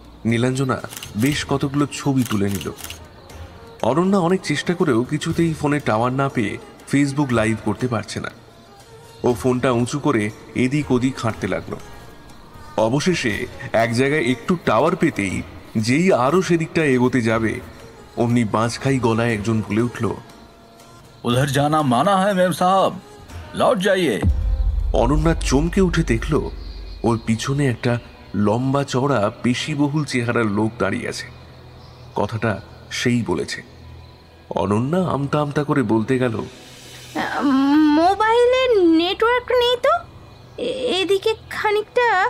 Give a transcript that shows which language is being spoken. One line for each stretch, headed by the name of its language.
Bangla: নীলাঞ্জনা বেশ কতগুলো ছবি তুলে নিল। অনন্যা অনেক চেষ্টা করেও কিছুতেই ফোনে টাওয়ার না পেয়ে ফেসবুক লাইভ করতে পারছে না। ও ফোনটা উঁচু করে এদিক ওদিক হাঁটতে লাগলো। অবশেষে এক জায়গায় একটু টাওয়ার পেতেই যেই আরো সেদিকটা এগোতে যাবে, অমনি বাঁচখাই গলায় একজন বলে উঠল,
Hindi: उधर जाना माना है मेम साहब, लौट जाइए।
Bangla: অনন্যা চমকে উঠে দেখল ওর পিছনে একটা লম্বা চওড়া পেশিবহুল চেহারার লোক দাঁড়িয়ে আছে। কথাটা সেই বলেছে। অনন্যা আমতা আমতা করে বলতে গেল, মোবাইলে নেটওয়ার্ক নেই তো, এদিকে খানিকটা।